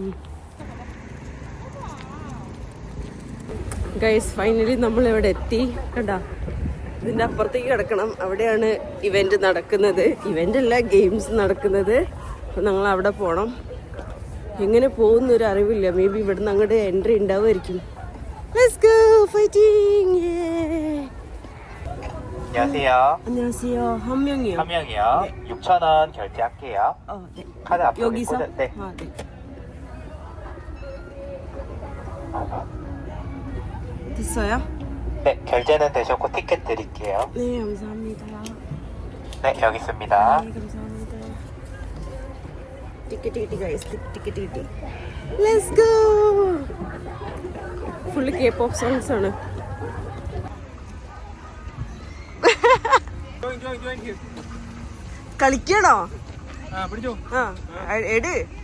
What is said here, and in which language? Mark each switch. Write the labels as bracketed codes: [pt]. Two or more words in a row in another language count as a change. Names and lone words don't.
[en] guys, finally [ml] നമ്മളിവിടെ എത്തി. കണ്ടാ, ഇതിൻ്റെ അപ്പുറത്തേക്ക് കിടക്കണം, അവിടെയാണ് ഇവൻറ്റ് നടക്കുന്നത്. ഇവൻ്റ് അല്ല, ഗെയിംസ് നടക്കുന്നത്. അപ്പം ഞങ്ങൾ അവിടെ പോകണം. എങ്ങനെ പോകുന്നൊരു അറിവില്ല. മേ ബി ഇവിടുന്ന് അങ്ങോട്ട് എൻട്രി ഉണ്ടാവുമായിരിക്കും. [en] Let's go fighting. [ko] 안녕하세요. 안녕하세요. 한 명이요. 한 명이요. 네. 6,000원 결제할게요. 네. 카드 앞으로 여기서? 꽂아- 네. 아, 네. 됐어요? 네, 결제는 되셨고 티켓 드릴게요. 네, 감사합니다. 네, 여기 있습니다. 네, 감사합니다. [en] ticket guys, ticket. let's go. full K-pop songs ആണ്. [ml] കളിക്കണോ? ആ, എട്.